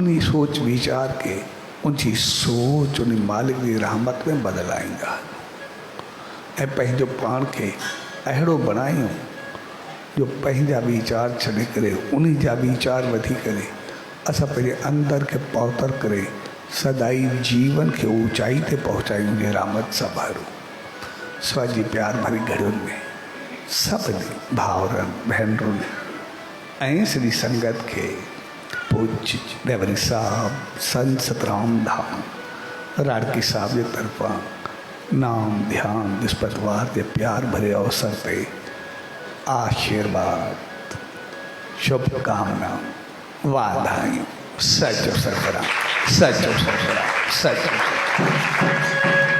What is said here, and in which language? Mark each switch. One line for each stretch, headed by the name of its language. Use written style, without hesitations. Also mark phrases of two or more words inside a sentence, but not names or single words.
Sindhi: उन सोच वीचार के, उनजी सोच उन मालिक जी रहमत में बदिलाईंदा हलो ऐं पंहिंजो पाण खे अहिड़ो बणायूं जो पंहिंजा वीचार छॾे करे उन जा वीचार वधी करे असां पंहिंजे अंदर खे पौतर करे सदाई जीवन खे ऊंचाई ते पहुचायूं जे रहमत सां भरूं। स्वाजी प्यार भरी घड़ियुनि में सभिनी भाउरनि भेनरुनि ऐं सॼी संगत खे पूज्य रेवरी साहब संत सतराम धाम राड़की साहब जे तरफ़ां नाम ध्यान विस्पतिवार जे प्यार भरे अवसर ते आशीर्वाद, शुभकामना, वाधायूं। सचो सरबराह, सचो सरबराह, सचो।